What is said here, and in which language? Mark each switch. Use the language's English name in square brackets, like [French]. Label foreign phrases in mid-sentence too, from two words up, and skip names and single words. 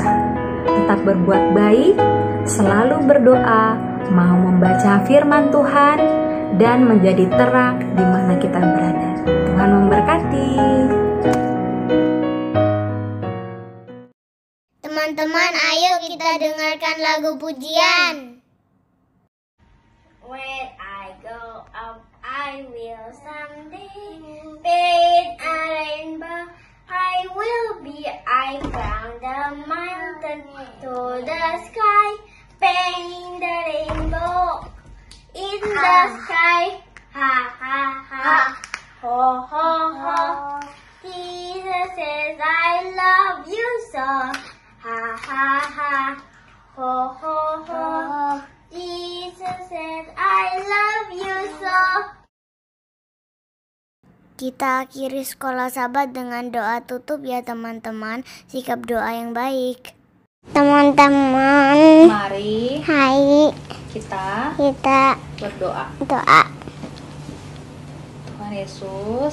[Indonesian] Tetap berbuat baik, selalu berdoa, mau membaca firman Tuhan, dan menjadi terang di mana kita berada. Tuhan memberkati. Teman-teman, ayo kita dengarkan lagu pujian. [English] When I go up, I will someday paint a rainbow. I will be, I found the mountain to the sky, paint the rainbow in the sky. Ha ha ha, ho ho ho. Jesus says I love you so. Ha ha ha, ho ho ho. Jesus says I love you so. [Indonesian] Kita akhiri sekolah sahabat dengan doa tutup ya teman-teman. Sikap doa yang baik. Teman-teman, Mari hai kita berdoa. Doa. Tuhan Yesus,